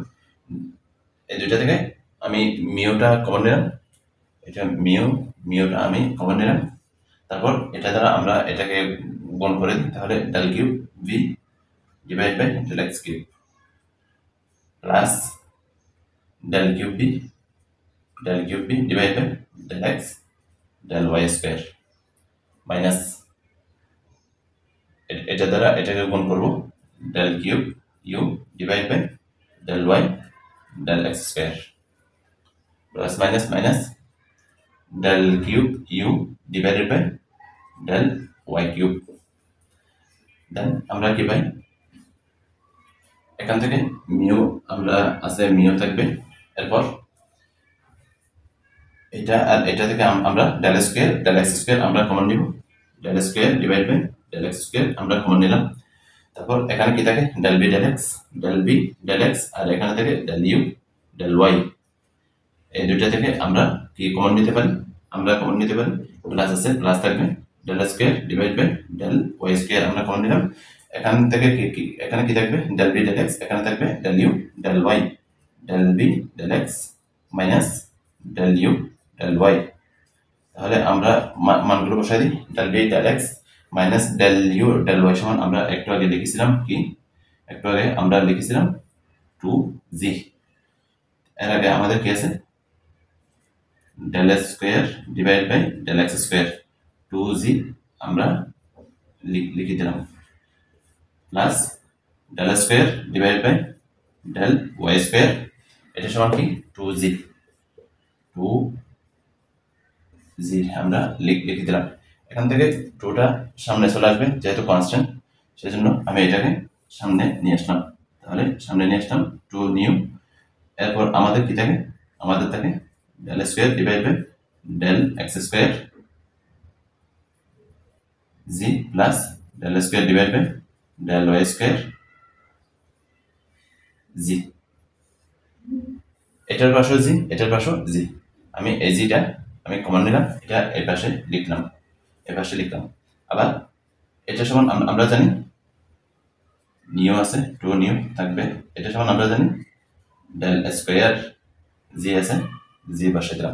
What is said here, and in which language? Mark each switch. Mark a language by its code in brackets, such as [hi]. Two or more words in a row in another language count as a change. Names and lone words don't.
[bn] এই দুইটা থেকে আমি মিউটা কমন নিলাম, এটা মিউটা আমি কমন নিলাম, তারপর এটা দ্বারা আমরা এটাকে গুণ করে দিই, তাহলে [en] del cube v divide by del x cube plus del cube v divide by del x del y square minus [bn] এটা দ্বারা এটাকে গুণ করব [en] del cube u divide by del y del x square plus minus del cube u divided by del y cube. [bn] দেন আমরা কি পাই? এখান থেকে মিউ আমরা আছে মিউ থাকবে, এরপর এটা আর এটা থেকে আমরা [en] del x square [bn] আমরা কমন নিব, [en] del square divide by del x square [bn] আমরা কমন নিলাম, তারপর এখানে কি থাকে [en] del b del x [bn] আর এখানে থেকে [en] del u del y। [bn] এই দুইটা থেকে আমরা কি কমন নিতে পারি? আমরা কমন নিতে পারি প্লাস আছে, প্লাস থাকবে [en] del square divide by del y square [bn] আমরা কমন নিলাম, এখান থেকে কি এখানে কি থাকবে [en] del b del x, [bn] এখানে থাকবে [en] del u del y del b del x minus del u del y. [bn] তাহলে আমরা মানগুলো বসাই দিই, [en] del b del x minus del u del y [bn] সমান আমরা একটু আগে লিখেছিলাম কি? একটু আগে আমরা লিখেছিলাম 2g। এর আগে আমাদের কি আছে [en] del square divide by del x square 2g [bn] আমরা লিখে দিলাম [en] plus del square divide by del y square [bn] এটা সমান কি 2g আমরা লিখে দিলাম। এখান থেকে 2টা সামনে চলে আসবে যেহেতু কনস্ট্যান্ট, সেজন্য আমি এটাকে সামনে নিয়ে আসলাম, তাহলে সামনে নিয়ে আসলাম 2 নিউ। এরপর আমাদের কি থাকে? আমাদের থাকে [en] del square divide by del x square g plus del square divide by del y square g, [bn] এটার পাশেও জি, এটার পাশেও জি। আমি এই জিটা আমি কমন নিলাম, এটা এই পাশে লিখলাম, এই পাশে লিখলাম। আবার এটা সমান আমরা জানি নিউ আছে, টু নিউ থাকবে। এটা সমান আমরা জানি [en] del square g [bn] আছে, জি বসাই দিলাম।